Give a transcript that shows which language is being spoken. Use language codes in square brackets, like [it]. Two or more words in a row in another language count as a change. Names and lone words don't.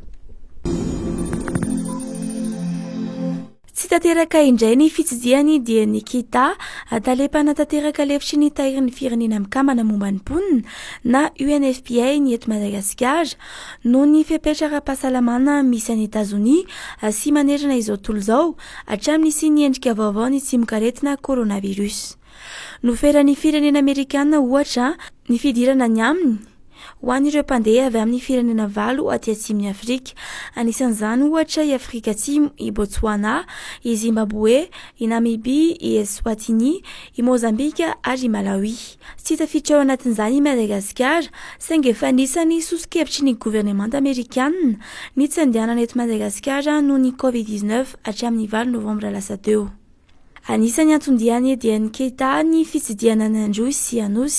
[mg] Tsy tanteraka indray ny fitsidihany DN kita tale-mpanatanteraka lefitry ny Tahirin'ny Firenena Mikambana momba ny mponina na UNFPA ny eto Madagasikara noho ny fepetra ara-pahasalamana miisa ny Etazonia sy manerana izao tontolo izao hatramin'ny sy ny endrika vaovao ny tsimokaretina coronavirus. Noferan'ny firenena Amerikana ohatra ny fidirana ny amin'ny ho an'ireo mpandeha avy amin'ny firenena 8 aty atsimon'ny Afrika. Anisan'izany ohatra i Afrika Atsimo, i Botswana, i Zimbabwe, i Namibia, i Eswatini, i Mozambika ary i Malawi. Tsy tafiditra ao anatin'izany i Madagasikara, saingy efa anisany sosokevitry ny gouvernemanta amerikanina ny tsy andehanana eto Madagasikara noho ny COVID-19 hatramin'ny 8 Novambra lasa teo. Anisany antondihany DN kita ny fitsidihana n'androy sy anosy.